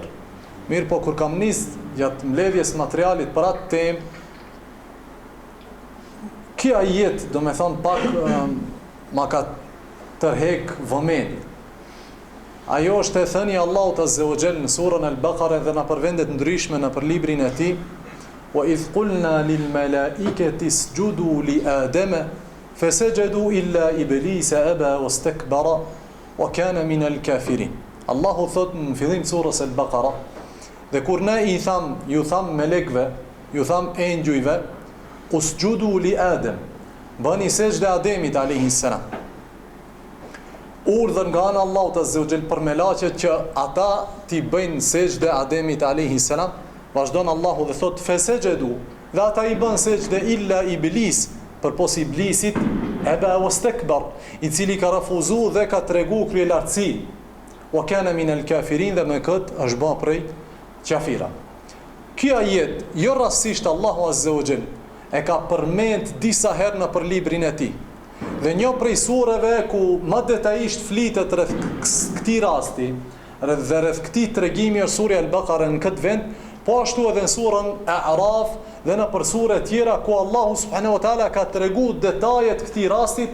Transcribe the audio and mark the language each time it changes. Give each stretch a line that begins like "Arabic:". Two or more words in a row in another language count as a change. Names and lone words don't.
Albanian: Mirë, po kur kam nis gjatë mbledhjes materialit për atë temë, ky ajet domethënë pak ma ka tërheq vëmendjen. Ajo është e thënia Allahut
Arabic: عز وجل
Albanian: në surën Al-Baqara dhe në përvendet ndryshme në për librin e tij,
Arabic: وإذ قلنا للملائكة اسجدوا لآدم فسجدوا إلا إبليس أبى واستكبر وكان من الكافرين.
Albanian: Allahu thot në fillim të surës Al-Baqara, dhe kur ne i tham, ju tham melekve, ju tham engjujve,
Arabic: اسجدوا لآدم,
Albanian: bëni sejdë Ademit
Arabic: عليه السلام.
Albanian: Urdhën nga ana Allahut
Arabic: عز وجل
Albanian: për melaqet që ata t'i bëjnë sejdë Ademit
Arabic: عليه السلام,
Albanian: vazhdon Allahu dhe thot fasajadu, dhe ata i bën sejdë
Arabic: إلا إبليس,
Albanian: përpos iblisit,
Arabic: أبى واستكبر,
Albanian: i cili ka refuzu dhe ka tregu kryelartësi,
Arabic: وكان من الكافرين,
Albanian: dhe me kët është bën prej kafira. Ky ajet jo rastësisht Allahu
Arabic: عز وجل
Albanian: e ka përmend disa herë në për librin e tij. Dhe një prej sureve ku më detajisht flitet rreth këtij rasti, rreth këtij tregimi është surja Al-Baqara në këtë vend, po ashtu edhe në surën A'raf dhe në për sure tjera ku Allahu
Arabic: سبحانه وتعالى
Albanian: ka tregu detajet këtij rastit.